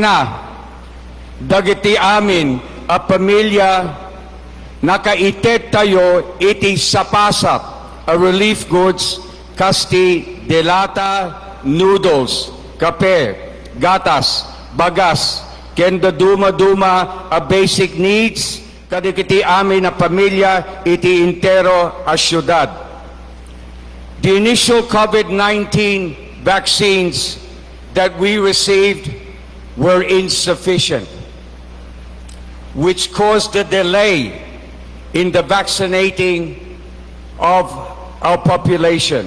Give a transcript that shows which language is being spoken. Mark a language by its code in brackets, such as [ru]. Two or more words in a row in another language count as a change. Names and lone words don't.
[ilo] na dagiti amin a pamilya nakaitet tayo iti sapasap a [en] relief goods [ilo] kasti delata, noodles, kape, gatas, bagas, kenda duma-duma a [en] basic needs [ilo] kadikiti amin na pamilya iti intero a syudad. [en] The initial COVID-19 vaccines that we received were insufficient, which caused a delay in the vaccinating of our population.